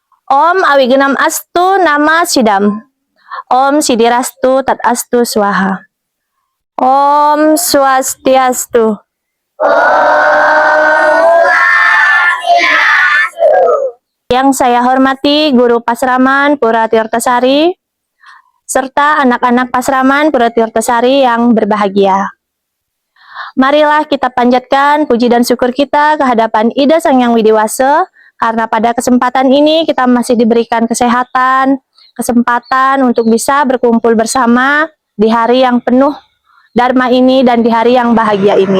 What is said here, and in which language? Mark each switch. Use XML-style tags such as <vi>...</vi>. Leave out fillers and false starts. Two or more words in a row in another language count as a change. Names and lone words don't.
<sa>Om Awigenam Astu Nama Sidam. Om Sidirastu Tat Astu Swaha. Om Swastiastu.</sa> <id>Yang saya hormati Guru Pasraman Pura Tirtasari serta anak-anak Pasraman Pura Tirtasari yang berbahagia. Marilah kita panjatkan puji dan syukur kita ke hadapan Ida Sang Hyang Widiwasa, karena pada kesempatan ini kita masih diberikan kesehatan, kesempatan untuk bisa berkumpul bersama di hari yang penuh Dharma ini dan di hari yang bahagia ini.</id>